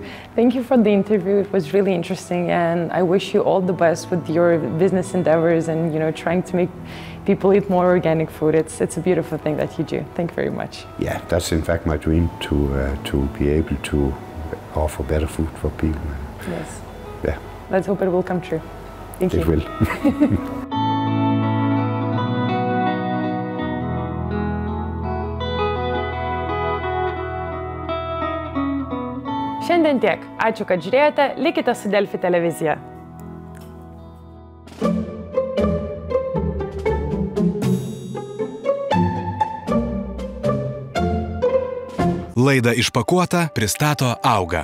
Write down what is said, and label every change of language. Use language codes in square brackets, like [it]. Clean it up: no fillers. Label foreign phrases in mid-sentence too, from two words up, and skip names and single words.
[en] Thank you for the interview. It was really interesting, and I wish you all the best with your business endeavors and, you know, trying to make people eat more organic food. It's a beautiful thing that you do. Thank you very much. Yeah, that's in fact my dream, to be able to offer better food for people. Yes. Yeah. Let's hope it will come true. Thank you. It will. [lt] Šiandien tiek. Ačiū, kad žiūrėjote. Likite su Delfi televizija. Laidą Išpakuota pristato Auga.